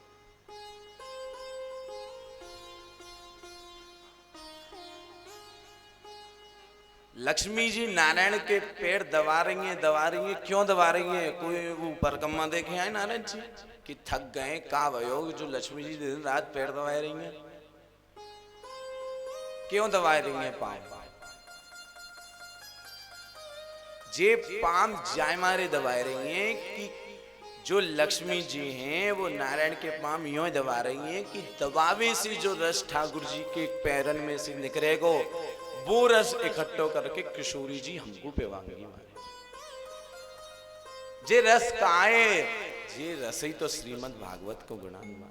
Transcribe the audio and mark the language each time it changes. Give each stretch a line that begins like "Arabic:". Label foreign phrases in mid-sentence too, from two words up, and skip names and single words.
Hindi: लक्ष्मी जी नारायण के पैर दबा रही हैं, क्यों दबा रही हैं?
Braj: कोई ऊपर कम्मा देखे आए नारायण जी कि थक गए का भयो जो लक्ष्मी जी दिन रात पैर दबा रही हैं?
Hindi: क्यों दबा रही हैं पांव?
Braj: जे पाम जाय मारे दबा रही हैं कि जो लक्ष्मी जी हैं वो नारायण के पाम यूं दबा रही हैं कि दबावे से जो रस ठाकुर जी के पैरन में से निकलेगो वो रस इकट्ठो करके किशोरी जी हमको पिवाएंगी। जे रस काए, जे रस ही तो श्रीमद् भागवत को गुणा।